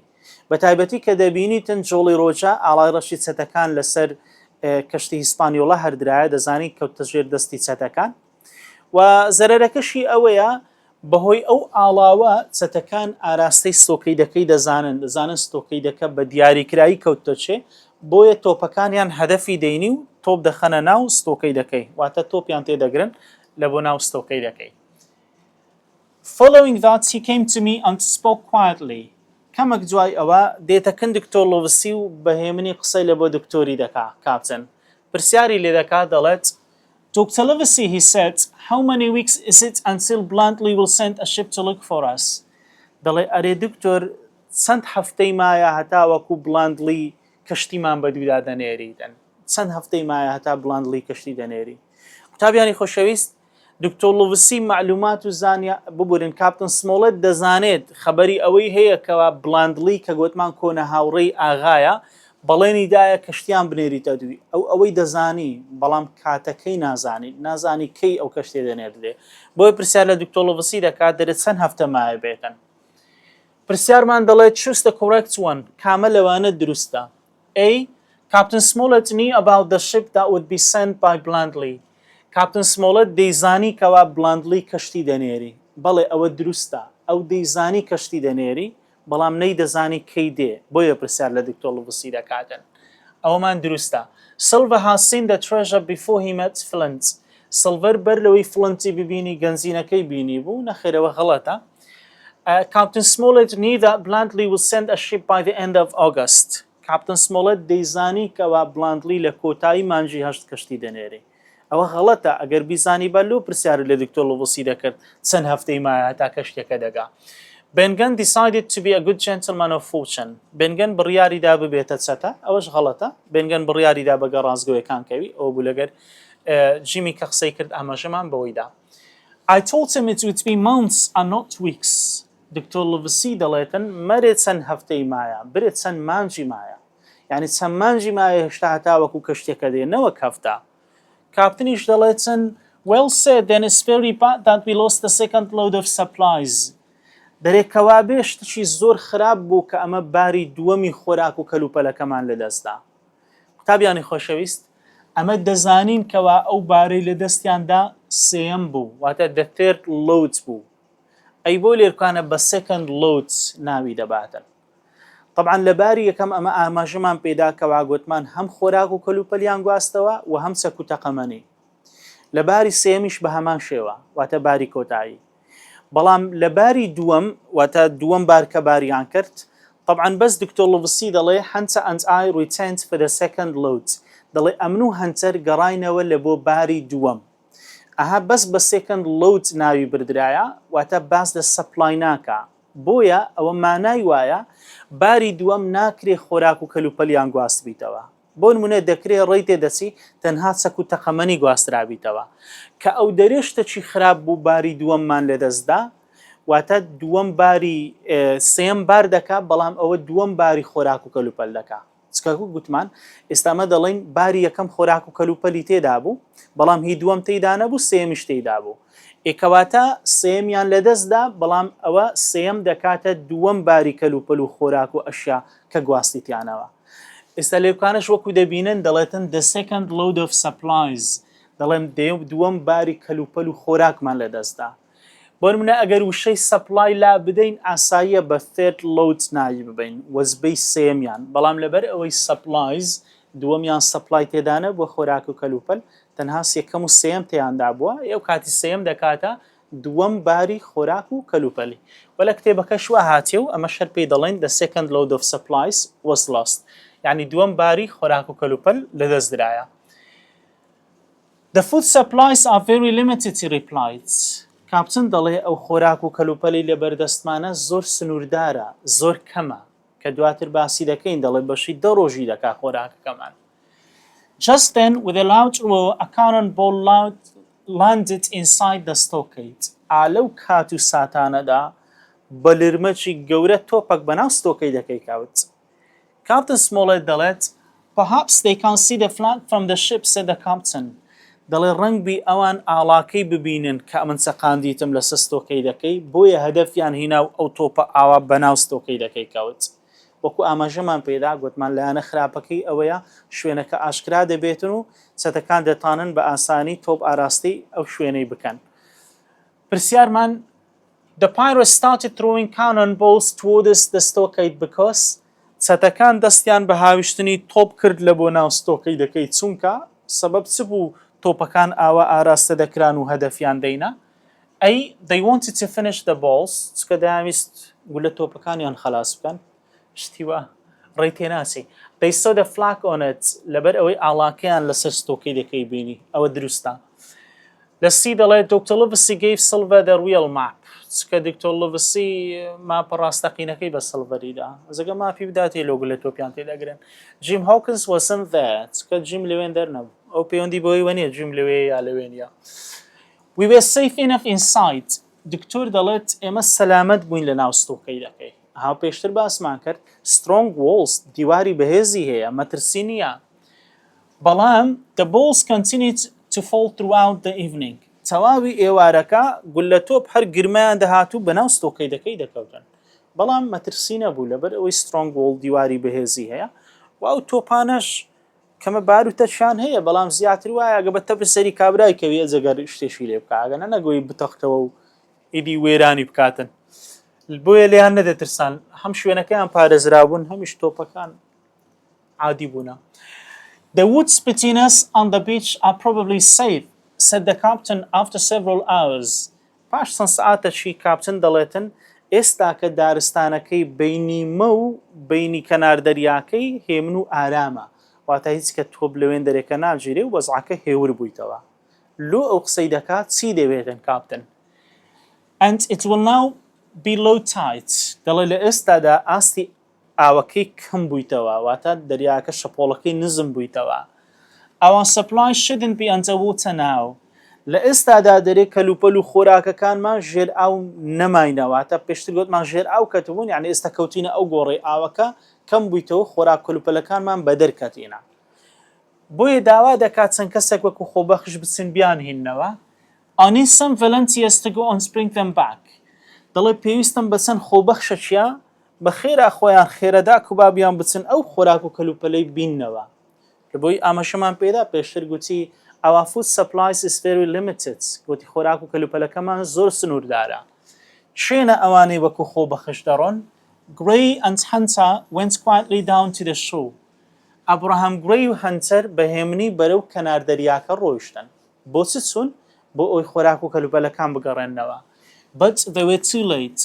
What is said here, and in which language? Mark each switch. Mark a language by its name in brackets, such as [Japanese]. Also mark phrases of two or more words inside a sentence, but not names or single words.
[Central Kurdish] بە تایبەتی کە دەبینیتن جۆڵی ڕۆژە ئاڵای ڕەشی چەتەکان لەسەر کەشتی هیسپانیۆڵە هەردرایە دەزانی کەوتە ژێر دەستی چەتەکان و زەرەرەکەشی ئەوەیە بەهۆی ئەو ئاڵاوە چەتەکان ئاراستەی ستۆکەی دەکەی دەزانن ستۆکەی دەکە بە دیاریکرایی کەوتۆچێ بۆیە تۆپەکانیان هەدەفی دەینی و تۆپ دەخەنە ناو ستۆکەی دەکەی واتە تۆپیان تێدەگرن لە بۆ ناو ستۆکەی دەکەی. [English] Following that he came to me and spoke quietly. [Central Kurdish] کەمێک دوای ئەوە دێتەکن دکتۆر لۆڤسی و بەهێمنی قسەی لە بۆ دکتۆری دەکا کاپتن پرسیاری لێ دەکات دەڵێت Dr. [English] Livesey, he said, how many weeks is it until Bluntly will send a ship to look for us? [Central Kurdish] دەڵێ ئەرێ دکتۆر چەند هەفتەی مایە هەتا وەکو بلاندلی کەشتیمان بەدوودا دەنێریدن چەند هەفتەی مایە هەتا بلاندلی کەشتی دەنێری. قوتابیانی خۆشەویست دکتۆر لۆڤسی معلومات و زانیا ببورن کاپتن سمۆڵەت دەزانێت خەبەری ئەوەی هەیە کەوا بلاندلی کە گوتمان کۆنە هاوڕێی ئاغایە بەڵێنی دایە کەشتیان بنێریتە دووی ئەوەی دەزانی بەڵام کاتەکەی نازانی کەی ئەو کەشتێ دەنێردێ بۆی پرسیار لە دکتۆر لۆڤسی دەکات دەرێت چەند هەفتە مایە بێتن. پرسیارمان دەڵێت [English] choose the correct one [Central Kurdish] کامە لەوانە دروستە. [English] A. Captain Smollett knew about the ship that would be sent by Bluntly. [Central Kurdish] کاپتن سمۆڵەت دەیزانی کەوا بلاندلی کەشتی دەنێری بەڵێ ئەوە دروستە ئەو دەیزانی کەشتی دەنێری بەڵام نەی دەزانی کەی دێ بۆیە پرسیار لە دکتۆر لۆڤسی دەکاتن ئەوەمان دروستە. [English] Silver has seen the treasure before he met Flint. [Central Kurdish] Silver بەر لەوەی فلنتی ببینی گەنجینەکەی بینی بوو نەخێرەوە غەڵەتە. [English] Captain Smollett knew that Bluntly would send a ship by the end of August. [Central Kurdish] کاپتن سمۆڵەت دەیزانی کەوا بلاندلی لە کۆتایی مانجی هەشت کەشتی دەنێری ئەوە غەڵەتە ئەگەر بیزانی بە لۆ پرسیار لە دکتۆر لۆڤسی دەکرد چەند هەفتەی مایە هەتا کەشتێکە دەگا. [English] بنگن decided to be a good gentleman of fortune. [Central Kurdish] بنگن بڕیاریدا ببێتە چەتە ئەوەش غەڵەتە بنگن بڕیاریدا بەگە ڕازگۆیەکان کەوی ئەو بوو لەگەر جیمی کە قسەی کرد ئاماژەمان بەوەیدا. [English] I told him it would be months and not weeks. [Central Kurdish] دکتۆر لۆڤسی دەڵێتن مەرێت چەند هەفتەی مایە برێت چەند مانجی مایە یعنی چەند مانجی مایە هێشتا هەتا وەکو کەشتێکە دێ نەوەک هەفتە. کاپتنیش دەڵێتن [English] well said then it's very bad that we lost the second load of supplies. [Central Kurdish] دەرێکەوا بێ شتێکی زۆر خراپ بوو کە ئەمە باری دووەمی خۆراک و کەلوپەلەکەمان لەدەستدا. قوتابیانی خۆشەویست ئەمە دەزانین کەوا ئەو بارەی لە دەستیاندا سێەم بوو واتە [English] the third load [Central Kurdish] بوو ئەی بۆ لێرکانە بە [English] second load [Central Kurdish] ناوی دەباتن. طبعا لەباری یەکەم ئەمە ئاماژەمان پێدا کەوا گوتمان هەم خۆراک و کەلوپەلیان گواستەوە و هەم چەک و تەقەمەنی. لەباری سێمیش بە هەمان شێوە واتە باری کۆتایی. بەڵام لەباری دووەم واتە دووەم بار کە باریان کرد طبعا بەس دکتۆر لۆڤسی دەڵێ [English] Hunter and I returned for the second load. [Central Kurdish] دەڵێ ئەمن و هەنتەر گەڕاینەوە لە بۆ باری دووەم. ئەها بەس بە [English] second load [Central Kurdish] ناوی بردرایە واتە باس لە سەپلای ناکە بۆیە ئەوە مانای وایە باری دووەم ناکرێ خۆراک و کەلوپەلیان گواست بیتەوە بۆ نمونە دەکرێ ڕێی تێدەچی تەنها چەک و تەقەمەنی گواسترابیتەوە کە ئەو دەرێشتەکی خراپ بوو باری دووەممان لەدەستدا واتە دووەم باری سێم بار دەکا بەڵام ئەوە دووەم باری خۆراک و کەلوپەل دەکا چکەکو گوتمان ئێستامە دەڵێن باری یەکەم خۆراک و کەلوپەلی تێدا بوو بەڵام هی دووەم تێدا نەبوو سێمیش تێدا بوو ئێکەواتە سێمیان لەدەستدا بەڵام ئەوە سێم دەکاتە دووەم باری کەلوپەل و خۆراک و ئەشیا کە گواستیتیانەوە ئێستا لێوکانش وەکو دەبینن دەڵێتن [English] the second load of supplies [Central Kurdish] دەڵێم دووەم باری کەلوپەل و خۆراکمان لەدەستدا. بۆ نمونە ئەگەر وشەی سەپلای لا بدەین ئاساییە بە [English] third load [Central Kurdish] ناوی ببین وەزبەی سێمیان، بەڵام لەبەر ئەوەی سەپلایز دووەمیان سەپلای تێدانە بۆ خۆراک و کەلوپەل تەنها یەکەم و سێم تێیاندا بووە، ئێو کاتی سێم دەکاتە دووەم باری خۆراک و کەلوپەلی. وە لە کتێبەکە شووە هاتیێ و ئەمە شەر پێی دەڵێن [English] the second load of supplies was lost، [Central Kurdish] یعنی دووەم باری خۆراک و کەلوپەل لەدەست درایە. [English] The food supplies are very limited, he replied. [Central Kurdish] کاپتن دەڵێ ئەو خۆراک و کەلوپەلی لە بەردەستمانە زۆر سنووردارە، زۆر کەمە، کە دواتر باسی دەکەین دەڵێ بەشی 10 ڕۆژی دەکا خۆراکەکەمان. [English] Just then, with a loud roar, a cannonball landed inside the stockade. [Central Kurdish] ئالەو کات و ساتانەدا بە لرمەکی گەورە تۆپەک بەناو ستۆکەیدەکەی کەوت. [English] Captain Smollett دەڵێت Perhaps they can see the flag from the ship, said the captain. [Central Kurdish] دەڵێ ڕەنگ بی ئەوان ئاڵاکەی ببینن کە من چەقاندیتم لە ستۆکەیدەکەی، بۆیە هەدەفیان هینا و ئەو تۆپە ئاوا بەناو ستۆکەیدەکەی کەوت. وەکو ئاماژەمان پێدا گوتمان لایەنە خراپەکەی ئەوەیە شوێنەکە ئاشکرا دەبێتن و چەتەکان دەتانن بە ئاسانی تۆپ ئاراستی ئەو شوێنەی بکەن. پرسیارمان [English] The pirates started throwing cannonballs towards the stockade because [Central Kurdish] چەتەکان دەستیان بە هاویشتنی تۆپ کرد لە بۆ ناو ستۆکەیدەکەی چونکە سەبەب چ بوو تۆپەکان ئاوا ئاراستە دەکران و هەدەفیان دەینا؟ ئەی [English] they wanted to finish the balls [Central Kurdish] چکە دەیانویست گولە تۆپەکانیان خەلاص بکەن. شتیوە ڕێی تێناچی. [English] They saw the flag on it [Central Kurdish] لەبەر ئەوەی ئاڵاکەیان لەسەر ستۆکەیدەکەی بینی، ئەوە دروستە. لەسی دەڵێت [English] Dr. Livesey gave Silver the real map [Central Kurdish] چکە دکتۆر Livesey ماپە ڕاستەقینەکەی بە سڵڤەریدا، ئەزەگە ماپی بداتێ لۆ گولە تۆپیان تێدەگرن. [English] Jim Hawkins wasn't there [Central Kurdish] چکە جیم لەوێن دەرنەبوو، ئەو پەیوەندی بۆی وەنیە جیم لەوێ یا لەوێنە. [English] We were safe enough inside. [Central Kurdish] دکتۆر دەڵێت ئێمە سەلامەت بووین لە ناو ستۆکەیدەکەی. ها پێشتر باسمان کرد [English] strong walls [Central Kurdish] دیواری بەهێزی هەیە، مەترسی نییە. [English] بەڵام the balls continued to fall throughout the evening. [Central Kurdish] تەواوی ئێوارەکە گولە تۆپ هەر گرمەیان دەهاتوو بەناو ستۆکەیدەکەی دەکەوتن، بەڵام مەترسی نەبوو لەبەر ئەوەی [English] strong wall [Central Kurdish] دیواری بەهێزی هەیە و ئەو تۆپانەش کەمە باروتەشان هەیە، بەڵام زیاتر وایە ئەگە بە تەپر سەری کابرای کەویە جەگەر شتێشی لێ بکە ئەگەنە نەگۆی بتەختەوە و ئیدی وێرانی بکاتن. بۆیە لێیان نەدەترسان، هەم شوێنەکەیان پارێزرابوون هەمیش تۆپەکان عادی بوونە. [English] The woods between us on the beach are probably safe, said the captain after several hours. [Central Kurdish] پاش چەند سەعاتێکی کاپتن دەڵێتن ئێستا کە دارستانەکەی بینی مە و بینی کەنار دەریاکەی هێمن و ئارامە، واتە هیچ کە تۆپ لەوێن دەرێکە ناگیرێ و وەزعەکە هێور بوویتەوە. لۆ ئەو قسەی دەکات چی دەوێتن کاپتن؟ [English] And it will now be low tide. [Central Kurdish] دەڵێ لە ئێستادا ئاستی ئاوەکەی کەم بوویتەوە، واتە دەریاکە شەپۆڵەکەی نزم بوویتەوە. [English] Our supply shouldn't be underwater now. [Central Kurdish] لە ئێستادا دەرێ کەلوپەل و خۆراکەکانمان ژێر ئاو نەماینەوە، تا پێشتر گوتمان ژێر ئاو کەتبوون، یعنی ئێستا کەوتینە ئەو گۆڕی ئاوەکە کەم بوویتەوە خۆراک کەلوپەلەکانمان بەدەر کەتینە. بۆیە داوا دەکات چەند کەسێک وەکو خۆبەخش بچن بیان هینەوە. [English] I need some volunteers to go and bring them back. [Central Kurdish] دەڵێ پێویستم بە چەند خۆبەخشە چیە بە خێرا خۆیان خێرەدا کوبابیان بچن ئەو خۆراک و کەلوپەلەی بیننەوە. بۆی ئاماژەمان پێدا پێشتر گوتی [English] our food supplies is very limited. [Central Kurdish] گوتی خۆراک و کەلوپەلەکەمان زۆر سنووردارە. چێنە ئەوانەی وەکو خۆبەخش دەڕۆن؟ [English] Gray and Hunter went quietly down to the shore. [Central Kurdish] ئەبراهام گڕی و هەنتەر بەهێمنی بەرەو کەنار دەریاکە ڕۆیشتن. بۆ چ چوون؟ بۆ ئەوی خۆراک و کەلوپەلەکان بگەڕێنەوە. [English] But they were too late.